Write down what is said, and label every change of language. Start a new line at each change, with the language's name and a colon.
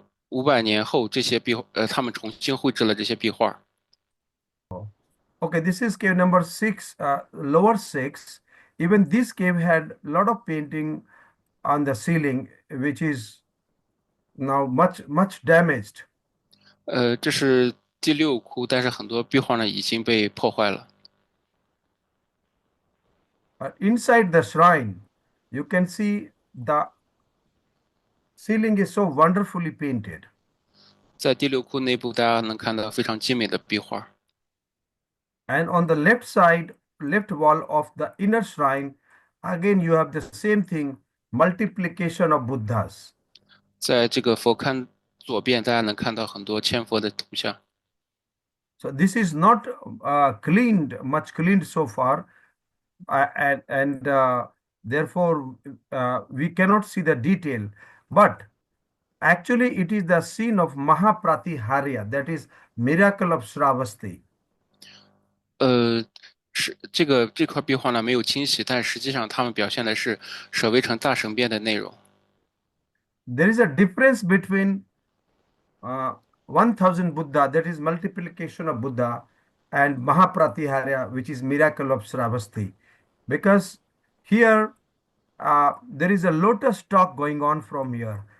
Chinese: 500年后，这些他们重新绘制了这些壁画。
English: Okay, this is cave number 6, lower 6. Even this cave had a lot of painting on the ceiling, which is now much damaged.
Chinese: 这是第六窟，但是很多壁画呢已经被破坏了。
English: Inside the shrine, you can see the ceiling is so wonderfully painted.
Chinese: 在第六窟内部，大家能看到非常精美的壁画。
English: And on the left side, left wall of the inner shrine, again you have the same thing, multiplication of Buddhas.
Chinese: 在这个佛龛左边，大家能看到很多千佛的图像。
English: So this is not much cleaned so far, and therefore we cannot see the detail. But actually, it is the scene of Mahapratiharya, that is miracle of Shravasti.
Chinese: 是这块壁画呢没有清洗，但实际上他们表现的是舍卫城大神变的内容。
English: There is a difference between 1000 Buddha, that is multiplication of Buddha, and Mahapratiharya, which is miracle of Shravasti. Because here there is a lotus stalk going on from here.